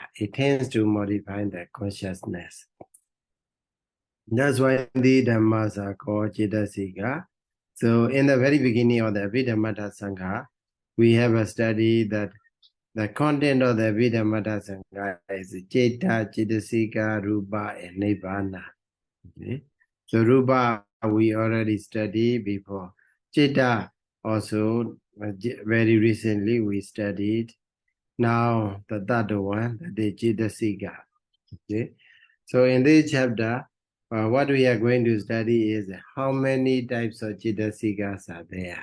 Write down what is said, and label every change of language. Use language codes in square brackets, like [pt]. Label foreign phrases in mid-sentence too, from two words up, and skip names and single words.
[en] It tends to modify the consciousness. That's why the Dhammas are called Cetasika. So in the very beginning of the Abhidhamma Sangha, we have a study that the content of the Abhidhamma Sangha is Ceta, Cetasika, Rupa, and Nibbana. Okay? So Rupa we already studied before. Ceta also very recently we studied. Now the third one, the Cetasika. Okay? So in this chapter, what we are going to study is how many types of Cetasikas are there.